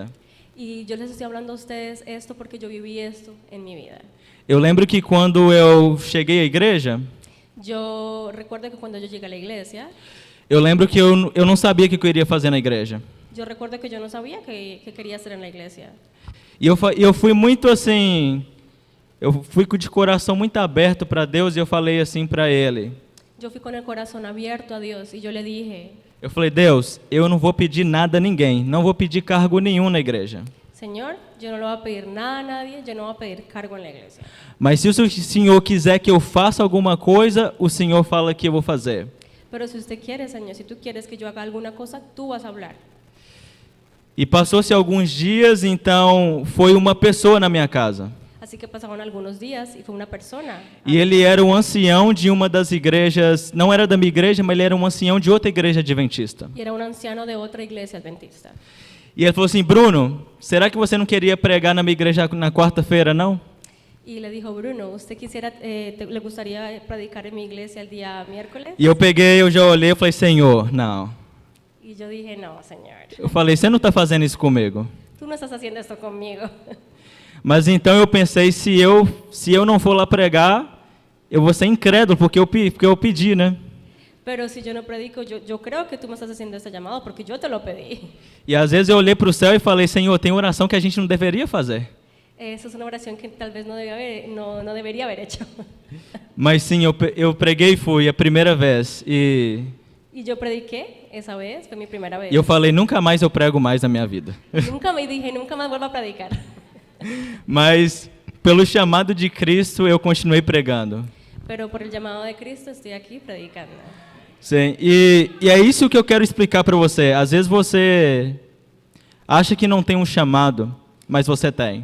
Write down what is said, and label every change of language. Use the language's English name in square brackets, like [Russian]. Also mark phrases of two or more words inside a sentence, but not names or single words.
[Spanish] Y yo les estoy hablando a ustedes esto porque yo viví esto en mi vida. [Portuguese] Eu lembro que quando eu cheguei à igreja, [Spanish] Yo recuerdo que cuando yo llegué a la iglesia, [Portuguese] eu lembro que eu não sabia o que eu iria fazer na igreja. [Spanish] yo recuerdo que yo no sabía qué quería hacer en la iglesia. [Portuguese] E eu fui muito assim, eu fui de coração muito aberto para Deus e eu falei assim para Ele. [Spanish] Yo fui con el corazón abierto a Dios y yo le dije, [Portuguese] Eu falei, Deus, eu não vou pedir nada a ninguém, não vou pedir cargo nenhum na igreja. [Spanish] Señor, yo no le voy a pedir nada a nadie, yo no voy a pedir cargo en la iglesia. [Portuguese] Mas se o Senhor quiser que eu faça alguma coisa, o Senhor fala que eu vou fazer. [Spanish] Pero si usted quiere, Señor, si tú quieres que yo haga alguna cosa, tú vas a hablar. [Portuguese] E passou-se alguns dias, então foi uma pessoa na minha casa. [Spanish] Así que pasaron algunos días y fue una persona. [Portuguese] E ele era o ancião de uma das igrejas, não era da minha igreja, mas ele era um ancião de outra igreja adventista. [Spanish] Y era un anciano de otra iglesia adventista. [Portuguese] E ele falou assim, Bruno, será que você não queria pregar na minha igreja na quarta-feira, não? [Spanish] Y le dijo, Bruno, ¿usted quisiera, le gustaría predicar en mi iglesia el día miércoles? [Portuguese] E eu já olhei e falei, Senhor, não. [Spanish] Y yo dije, no, Señor, [Portuguese] Eu falei, você não está fazendo isso comigo. [Spanish] tú no estás haciendo esto conmigo. [Portuguese] Mas então eu pensei, se eu não for lá pregar, eu vou ser incrédulo, porque eu pedi, né? [Spanish] Pero si yo no predico, yo creo que tú me estás haciendo este llamado porque yo te lo pedí. [Portuguese] E às vezes eu olhei para o céu e falei, Senhor, tem oração que a gente não deveria fazer. [Spanish] Esa es una oración que tal vez no debería haber hecho. [Portuguese] Mas sim, eu preguei e fui a primeira vez. E [Spanish] Y yo prediqué esa vez, fue mi primera vez. [Portuguese] eu falei, nunca mais eu prego mais na minha vida. [Spanish] Nunca me dije, nunca más vuelvo a predicar. [Portuguese] Mas pelo chamado de Cristo eu continuei pregando. [Spanish] Pero por el llamado de Cristo estoy aquí predicando. [Portuguese] Sim, e é isso que eu quero explicar para você. Às vezes você acha que não tem um chamado, mas você tem.